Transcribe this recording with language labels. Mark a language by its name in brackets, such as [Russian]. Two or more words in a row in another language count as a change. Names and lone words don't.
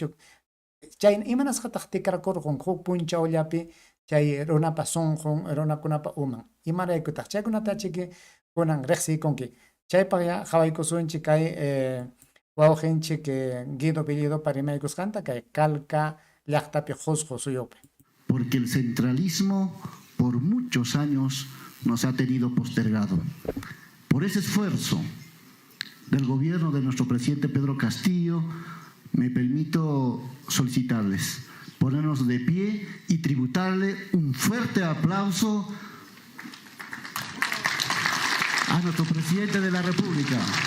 [Quechua] Chay imanasqataq tikrakurqun huk punchawllapi chay runapa sunqun, runakunapa uman, imaraykutaq chaykunata chiki kunan riqsiykunki. Chaypaq qhawaykusunchik kay wawqinchik Guido Bellido rimaykusqanta kay Calca llaqtapi qusqu suyupi. [Spanish] Porque el centralismo por muchos años nos ha tenido postergado. Por ese esfuerzo del gobierno de nuestro presidente Pedro Castillo, me permito solicitarles ponernos de pie y tributarle un fuerte aplauso a nuestro presidente de la República.